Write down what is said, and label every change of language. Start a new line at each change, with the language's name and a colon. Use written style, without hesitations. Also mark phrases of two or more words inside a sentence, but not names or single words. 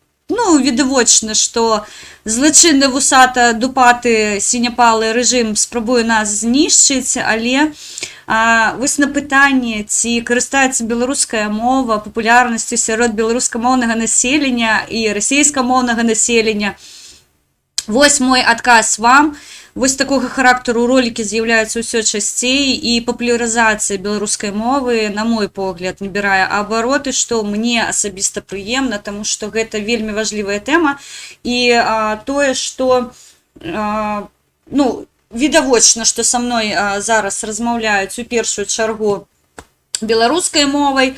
Ukrainian: ну, відавочна, що злочинний вусата-дупати сіняпалий режим спробує нас знищити, але ось на питанні, ці користається білоруська мова популярністю серед білоруськомовного населення і російськомовного населення.
Belarusian: Вось мой адказ вам. Вось такого характеру ролики з'являюцца ўсё часцей, і папулярызацыя беларускай мовы, на мой погляд, набірае абароты, што мне асабіста прыемна, таму што гэта вельмі важлівая тэма, і тое, што ну, відавочна, што са мной зараз размаўляюць у першую чаргу беларускай мовай.